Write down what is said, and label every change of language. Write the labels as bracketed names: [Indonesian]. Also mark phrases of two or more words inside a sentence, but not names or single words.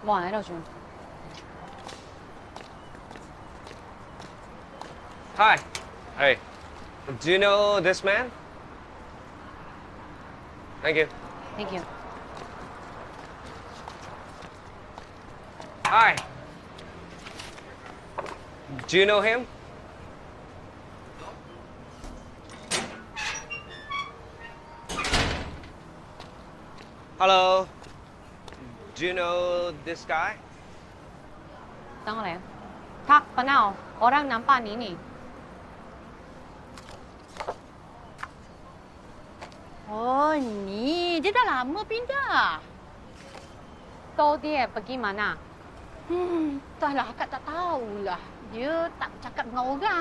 [Cantonese] 冇人喺度住。 [English] Hi. Hey. Do you know this man? Thank you. Thank you. Hi. Do you know him? Hello. Do you know this guy? [Cantonese] 等我嚟啊。Tak, Panao. [Malay] Orang nampak ni. Oh, ni. Dia dah lama pindah. Tahu dia pergi mana? Entahlah, akak tak tahulah. Dia tak bercakap dengan orang.